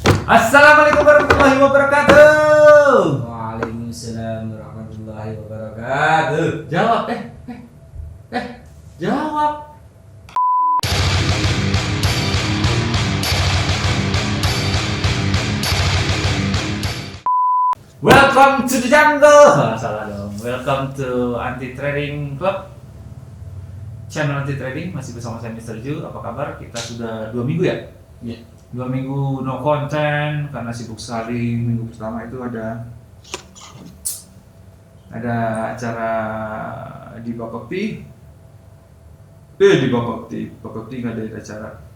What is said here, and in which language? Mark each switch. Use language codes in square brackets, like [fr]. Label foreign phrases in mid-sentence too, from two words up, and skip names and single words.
[ar] السلام عليكم ورحمة الله وبركاته. وعليكم السلام ورحمة الله وبركاته. [id] Jawab, jawab. [en] Welcome to the jungle. [id] Salah dong. [en] Welcome to Anti Trading Club. [id] Channel Anti Trading masih bersama saya Mr. Ju. Apa kabar? Kita sudah 2 minggu ya? Iya. 2 minggu no konten karena sibuk sekali. Minggu pertama itu ada acara di Bapakti. Di Bapakti nggak ada acara.